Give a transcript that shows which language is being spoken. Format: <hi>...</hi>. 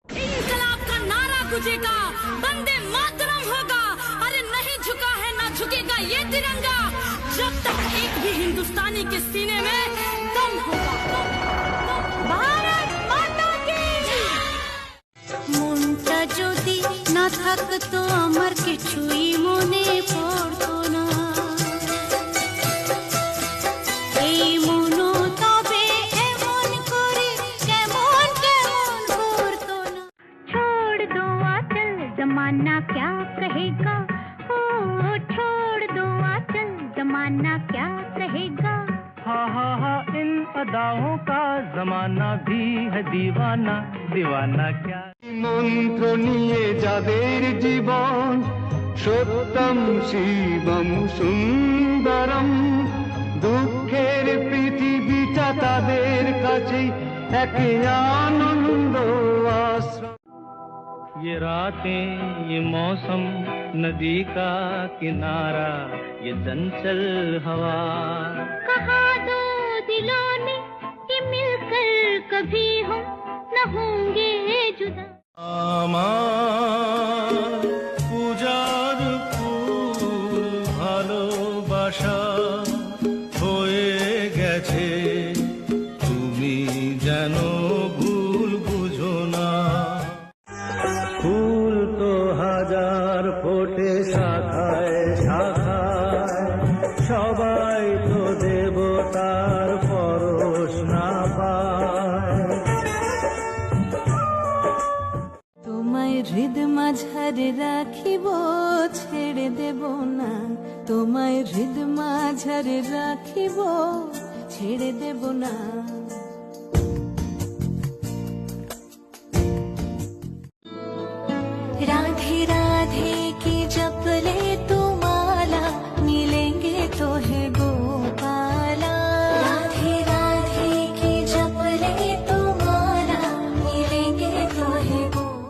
<hi>इंकलाब का नारा गुजेगा, वंदे मातरम होगा। अरे नहीं झुका है ना झुकेगा ये तिरंगा, जब तक एक भी हिंदुस्तानी के सीने में दम होगा। भारत माता की।</hi> <bn>মনটা যদি না থাকতো আমার কিছুই মনে পড়তো না। এই মনও তবে এমন করে কেমন কেমন করতো না।</bn> <hi>छोड़ दो आंचल जमाना क्या कहेगा, ओ छोड़ दो आंचल जमाना क्या कहेगा। हा इन अदाओं का जमाना भी है दीवाना, दीवाना क्या।</hi> <bn>মন্ত্র নিয়ে যাদের জীবন, সত্যম শিবম সুন্দরম, দুঃখের পৃথিবীটা তাদের কাছে এক আনন্দ আশ্রম।</bn> <hi>ये रातें ये मौसम नदी का किनारा, ये चंचल हवा। कहा दो दिलों ने कि मिलकर कभी हम न होंगे जुदा।</hi> <bn>আমার পূজার ফুল ভালোবাসা হয়ে গেছে, তুমি যেন ভুল বুঝো না। ফুল তো হাজার ফোটে শাখায় শাখায়, সবাই তো দেবতার পরশ না পায়। তোমায় হৃদ মাঝারে রাখিব ছেড়ে দেব না, তোমায় হৃদ মাঝারে রাখিব ছেড়ে দেব না।</bn> <hi>राधे राधे की जपले तो माला, मिलेंगे तो है गोपाला। राधे राधे की जपले तो माला, मिलेंगे तो है गो।</hi>